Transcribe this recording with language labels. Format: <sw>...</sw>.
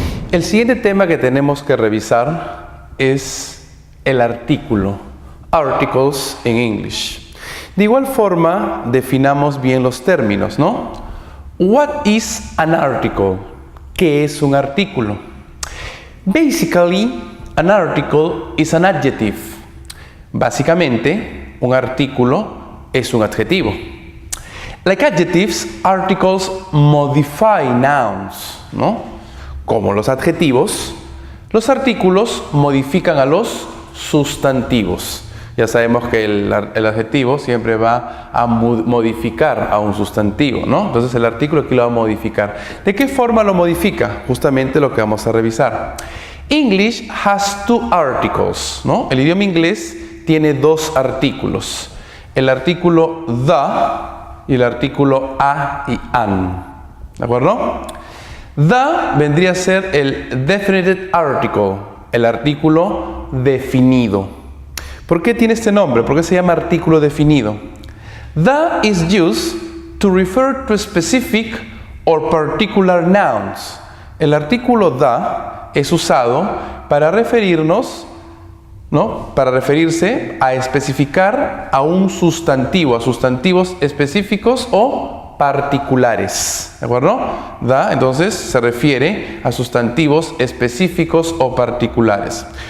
<es>El siguiente tema que tenemos que revisar es el artículo,</es> <en>articles in English.</en> <es>De igual forma, definamos bien los términos, ¿no?</es> <en>What is an article?</en> <es>¿Qué es un artículo?</es> <en>Basically, an article is an adjective.</en> <es>Básicamente, un artículo es un adjetivo.</es> <en>Like adjectives, articles modify nouns, ¿no?</en> <es>Como los adjetivos, los artículos modifican a los sustantivos. Ya sabemos que el adjetivo siempre va a modificar a un sustantivo, ¿no? Entonces el artículo aquí lo va a modificar. ¿De qué forma lo modifica? Justamente lo que vamos a revisar.</es> <en>English has two articles,</en> <es>¿no? El idioma inglés tiene dos artículos. El artículo the y el artículo a y an. ¿De acuerdo? The vendría a ser el definite article, el artículo definido. ¿Por qué tiene este nombre? ¿Por qué se llama artículo definido?</es> <en>The is used to refer to specific or particular nouns.</en> <es>El artículo the es usado para referirnos, ¿no? Para referirse a especificar a un sustantivo, a sustantivos específicos o particulares, ¿de acuerdo? The, entonces, se refiere a sustantivos específicos o particulares.</es>